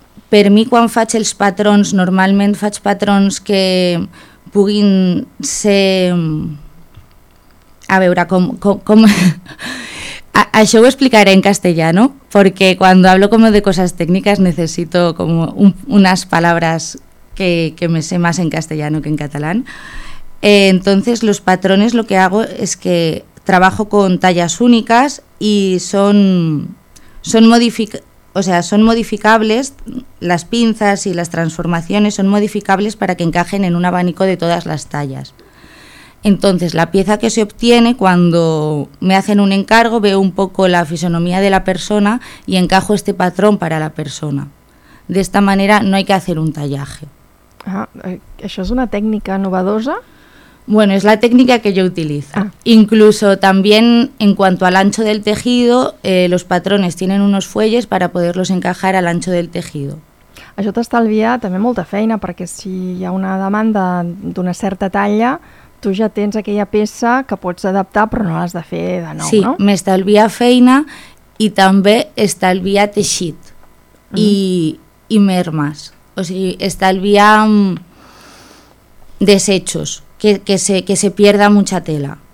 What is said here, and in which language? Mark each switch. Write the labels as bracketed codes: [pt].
[ca] Per mi, quan faig els patrons, normalment faig patrons que puguin ser... A veure, com... Això ho explicaré en castellano, perquè quan hablo com de coses tècniques necessito com unes paraules... [es] que me sé más en castellano que en catalán. Entonces los patrones lo que hago es que trabajo con tallas únicas y son modificables, las pinzas y las transformaciones son modificables para que encajen en un abanico de todas las tallas. Entonces la pieza que se obtiene cuando me hacen un encargo, veo un poco la fisonomía de la persona y encajo este patrón para la persona. De esta manera no hay que hacer un tallaje. [ca] Això és una tècnica novedosa? [es] Bueno, es la técnica que yo utilizo. Incluso también en cuanto al ancho del tejido, los patrones tienen unos fuelles para poderlos encajar al ancho del tejido. [ca] Això t'estalvia també molta feina, perquè si hi ha una demanda d'una certa talla, tu ja tens aquella peça que pots adaptar però no l'has de fer de nou, sí, no? Sí, m'estalvia feina i també estalvia teixit i mermes. O sigui, estalvia [es] desechos, que se pierda mucha tela.